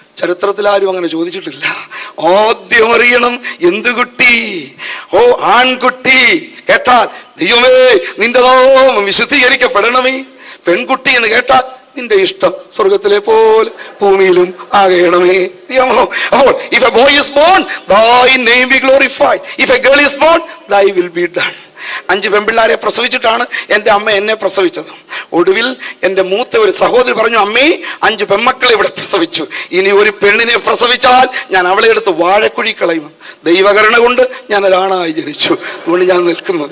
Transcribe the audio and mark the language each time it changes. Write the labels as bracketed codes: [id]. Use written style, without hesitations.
[ml] ചരിത്രത്തിൽ ആരും അങ്ങനെ ചോദിച്ചിട്ടില്ല. ആദ്യം അറിയണം എന്ത് കുട്ടി. ഓ ആൺകുട്ടി കേട്ടാൽ ദൈവമേ നിന്റെ നാമം വിശുദ്ധീകരിക്കപ്പെടണമേ. പെൺകുട്ടി എന്ന് കേട്ടാൽ നിന്റെ ഇഷ്ടം സ്വർഗത്തിലെ പോലെ ഭൂമിയിലും ആകണമേ. [en] അപ്പോൾ if a boy is born, thy name be glorified. If a girl is born, thy will be done. [ml] 5 പെൺപിള്ളാരെ പ്രസവിച്ചിട്ടാണ് എൻ്റെ അമ്മ എന്നെ പ്രസവിച്ചത്. ഒടുവിൽ എൻ്റെ മൂത്ത ഒരു സഹോദരി പറഞ്ഞു, അമ്മേ 5 പെൺമക്കളെ ഇവിടെ പ്രസവിച്ചു, ഇനി ഒരു പെണ്ണിനെ പ്രസവിച്ചാൽ ഞാൻ അവളെ എടുത്ത് വാഴക്കുഴി കളയും. ദൈവകരുണ കൊണ്ട് ഞാൻ ഒരാണായി ജനിച്ചു, അതുകൊണ്ട് ഞാൻ നിൽക്കുന്നു.